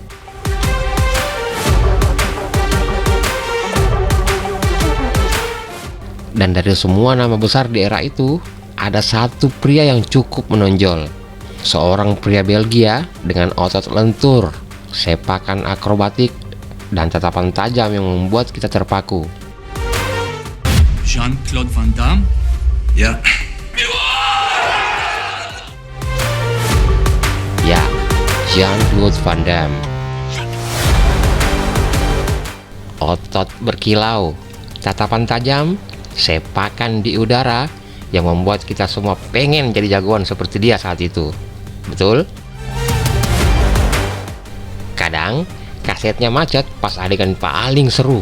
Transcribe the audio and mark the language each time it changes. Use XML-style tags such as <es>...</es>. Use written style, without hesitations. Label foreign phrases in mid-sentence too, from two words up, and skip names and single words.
<id>Dan dari semua nama besar di era itu, ada satu pria yang cukup menonjol. Seorang pria Belgia dengan otot lentur, sepakan akrobatik, dan tatapan tajam yang membuat kita terpaku. Jean-Claude Van Damme? Ja. Ya, Jean-Claude Van Damme. Otot berkilau, tatapan tajam, sepakan di udara yang membuat kita semua pengen jadi jagoan seperti dia saat itu. Betul? Kadang kasetnya macet pas adegan paling seru.</id>